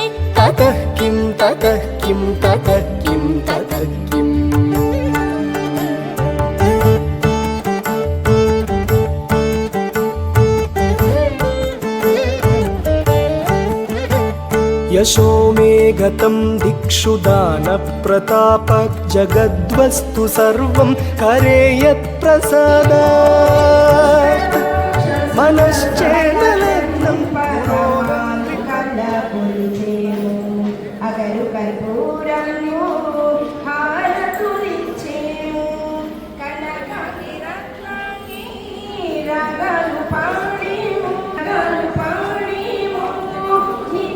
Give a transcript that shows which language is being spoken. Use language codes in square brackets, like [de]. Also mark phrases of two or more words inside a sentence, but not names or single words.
[sa] ततः किं ततः किं ततः किं ततः किम् यशो मे गतं दिक्षु दानप्रतापः जगद्वस्तु सर्वं करे यत्प्रसादात् मनश्चेन लग्नं [te] అగరు కర్పూరము హారతులిచ్చేము కనకాకి రత్నాన్ని రాగాలు పాడేము నిత్య